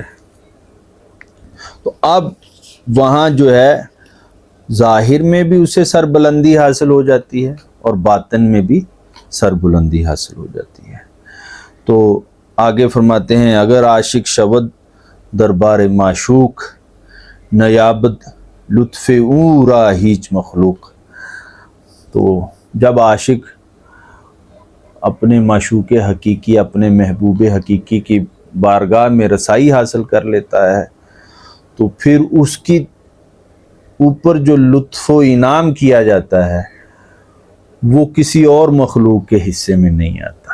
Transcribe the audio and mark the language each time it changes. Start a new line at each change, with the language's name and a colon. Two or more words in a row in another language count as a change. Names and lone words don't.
Urdu: تو اب وہاں جو ہے ظاہر میں بھی اسے سربلندی حاصل ہو جاتی ہے اور باطن میں بھی سربلندی حاصل ہو جاتی ہے۔ تو آگے فرماتے ہیں
Persian: اگر عاشق شود دربار معشوق، نیابت لطف او را ہیچ مخلوق،
Urdu: تو جب عاشق اپنے معشوق حقیقی، اپنے محبوب حقیقی کی بارگاہ میں رسائی حاصل کر لیتا ہے تو پھر اس کی اوپر جو لطف و انعام کیا جاتا ہے وہ کسی اور مخلوق کے حصے میں نہیں آتا.